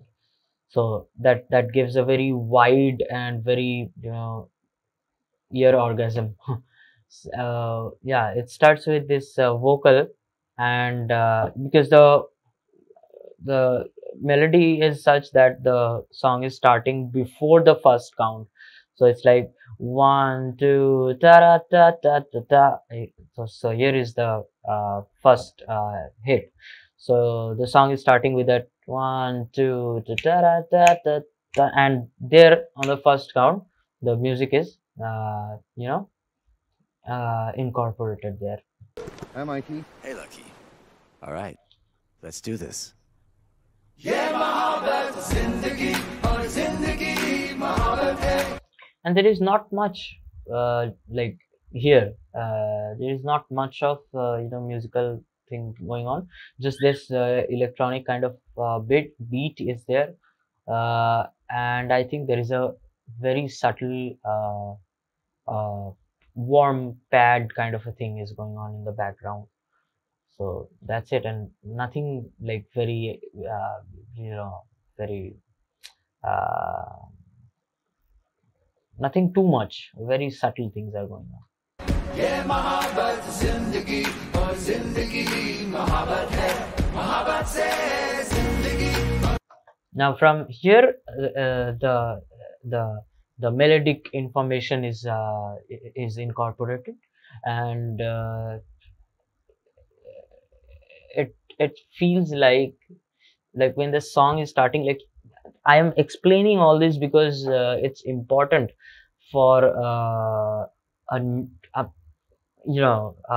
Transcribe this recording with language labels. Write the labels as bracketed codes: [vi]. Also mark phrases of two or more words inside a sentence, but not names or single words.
[en] So that gives a very wide and very ear orgasm. Yeah, it starts with this vocal, and because the melody is such that the song is starting before the first count, so it's like 1 2 ta da ta ta ta ta. So here is the first hit. So the song is starting with that 1 2 ta da ta ta ta, and there on the first count the music is incorporated there. Hi, Mikey. Hey, Lucky. All right, let's do this. [hi] ये मोहब्बत जिंदगी और जिंदगी मोहब्बत है. [en] And there is not much like here there is not much of musical thing going on. Just this electronic kind of beat is there, and I think there is a very subtle warm pad kind of a thing is going on in the background. So that's it, and nothing like very you know very uh, nothing too much. Very subtle things are going on. [hi] ये मोहब्बत जिंदगी और जिंदगी मोहब्बत है, मोहब्बत से जिंदगी। [en] Now from here, the melodic information is incorporated, and it feels like when the song is starting, like I am explaining all this because it's important for a, a you know